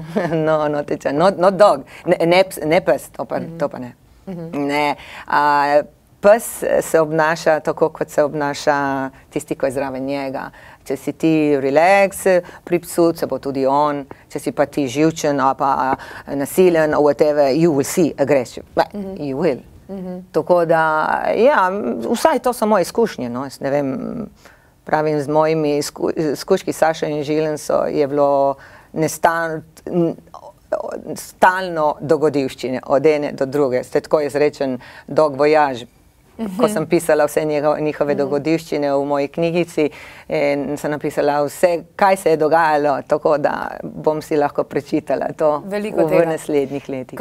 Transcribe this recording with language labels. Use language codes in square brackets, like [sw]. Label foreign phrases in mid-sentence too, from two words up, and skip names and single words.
[sl] No dog, ne pes, to pa ne. Pes se obnaša tako, kot se obnaša tisti, ko je zraven njega. Če si ti relax pri psu, se bo tudi on. Če si pa ti živčen, pa nasilen, [en] whatever, you will see aggressive. You will. [sl] Tako da, vsaj to so moje izkušnje, no, ne vem. Pravim, z mojimi skuški Saša in Žilen je bilo stalno dogodivščine, od ene do druge. Ste tako izrečen [en] dog voyage. [sl] Ko sem pisala vse njihove dogodivščine v moji knjigici, in sem napisala vse, kaj se je dogajalo, tako da bom si lahko prečitala to v naslednjih letih.